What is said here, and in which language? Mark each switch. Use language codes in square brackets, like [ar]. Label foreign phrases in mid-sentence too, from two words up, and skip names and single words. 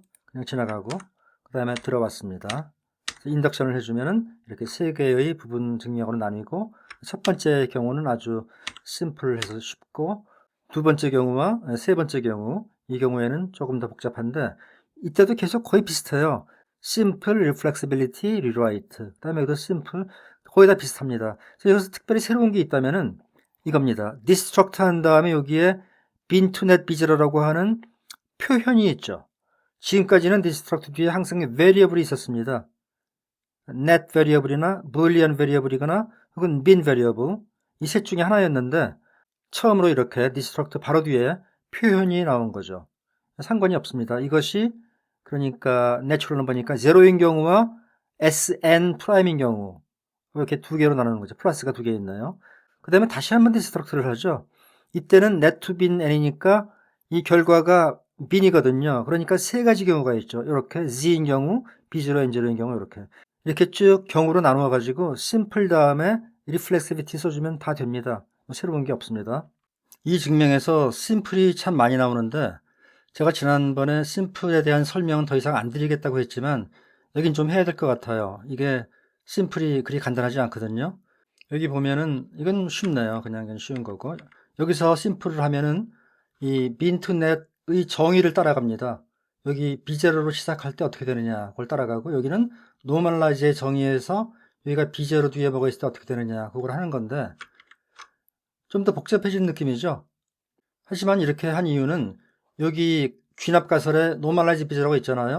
[ko] 그냥 지나가고, 그 다음에 들어왔습니다. 인덕션을 해주면은 이렇게 세 개의 부분 증명으로 나뉘고, 첫 번째 경우는 아주 심플해서 쉽고, 두 번째 경우와 세 번째 경우, 이 경우에는 조금 더 복잡한데, 이때도 계속 거의 비슷해요. simple, reflexibility, rewrite. 그 다음에 여기도 simple, 거의 다 비슷합니다. 그래서 여기서 특별히 새로운 게 있다면은 이겁니다. destruct 한 다음에 여기에 bin to net b0라고 하는 표현이 있죠. 지금까지는 destruct 뒤에 항상 variable이 있었습니다. [en] net variable [ko] 이나 [en] boolean variable [ko] 이거나 혹은 [en] bin variable, [ko] 이 셋 중에 하나였는데 처음으로 이렇게 destruct 바로 뒤에 표현이 나온 거죠. 상관이 없습니다. 이것이 그러니까 내추럴 넘버니까 0인 경우와 sn 프라임인 경우 이렇게 두 개로 나누는 거죠. 플러스가 두 개 있나요? 그 다음에 다시 한번 디스트럭트를 하죠. 이때는 net to bin n이니까 이 결과가 bin이거든요. 그러니까 세 가지 경우가 있죠. 이렇게 z인 경우, b0, n0인 경우 이렇게 쭉 경우로 나누어 가지고 simple 다음에 reflexivity 써주면 다 됩니다. 새로운 게 없습니다. 이 증명에서 심플이 참 많이 나오는데 제가 지난번에 심플에 대한 설명은 더 이상 안 드리겠다고 했지만 여긴 좀 해야 될 것 같아요. 이게 심플이 그리 간단하지 않거든요. 여기 보면은 이건 쉽네요. 그냥 쉬운 거고, 여기서 심플을 하면은 이 bin to net의 정의를 따라갑니다. 여기 B0로 시작할 때 어떻게 되느냐 그걸 따라가고, 여기는 normalize의 정의에서 여기가 B0 뒤에 뭐가 있을 때 어떻게 되느냐 그걸 하는 건데 좀 더 복잡해진 느낌이죠. 하지만 이렇게 한 이유는 여기 귀납가설에 normalize B라고 있잖아요.